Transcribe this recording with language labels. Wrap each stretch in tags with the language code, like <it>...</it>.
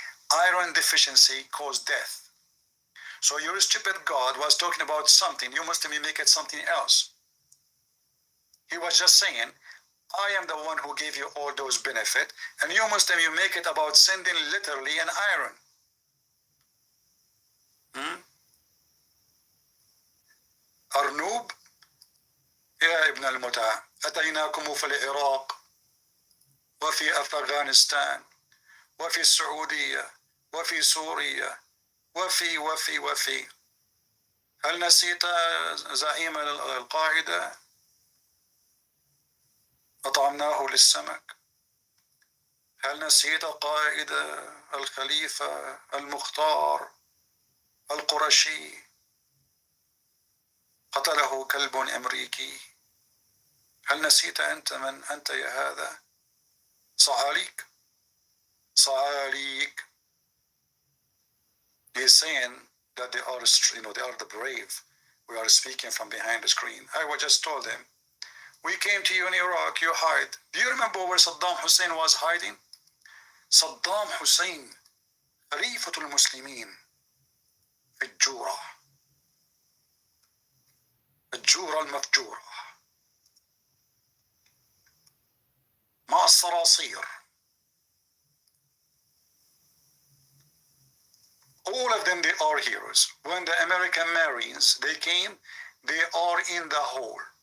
<en>Iron deficiency caused death. So your stupid God was talking about something. You Muslim, you make it something else. He was just saying, I am the one who gave you all those benefits, and you Muslim, you make it about sending literally an iron.</en> <ar>أرنوب يا ابن المتعة أتيناكم في العراق وفي أفغانستان وفي السعودية وفي سوريا وفي هل نسيت زعيم القاعدة؟ أطعمناه للسمك. هل نسيت قائد الخليفة المختار القرشي قتله كلب أمريكي؟ هل نسيت أنت من أنت يا هذا؟ صعاليك صعاليك.</ar> <en>He is saying that they are, they are the brave. We are speaking from behind the screen. I was just told him, we came to you in Iraq, you hide. Do you remember where Saddam Hussein was hiding?</en> <ar>Saddam Hussein, خليفة المسلمين في الجورة، الجورة المفجورة مع الصراصير.</ar> <en>All of them, they are heroes. When the American Marines, they came, they are in the hole.</en>